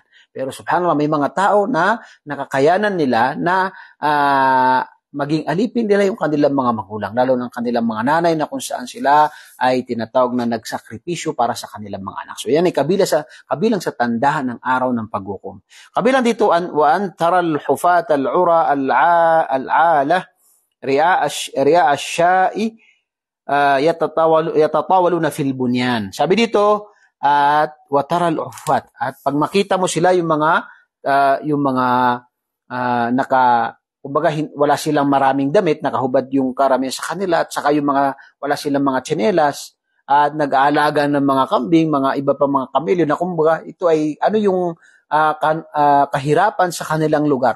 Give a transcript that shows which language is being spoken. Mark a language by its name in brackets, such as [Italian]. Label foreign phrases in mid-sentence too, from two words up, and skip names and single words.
[Filipino] Pero subhanallah, may mga tao na nakakayanan nila na maging alipin nila yung kanilang mga magulang, lalo ng kanilang mga nanay na kung saan sila ay tinatawag na nagsakripisyo para sa kanilang mga anak. So yan ay kabilang sa tandahan ng araw ng paghukom. Kabilang dito, [Arabic] وأن ترى الحفاة العراة العالة رعاء الشاء يتطاولون في البنيان. [Filipino] Sabi dito, at [Arabic] وترى الحفاة, [Filipino] at pag makita mo sila yung mga kumbaga wala silang maraming damit, nakahubad yung karamihan sa kanila, at saka yung mga wala silang mga tsinelas, at nag-aalaga ng mga kambing, mga iba pa mga kamelyo na kumbaga ito ay ano yung kahirapan sa kanilang lugar.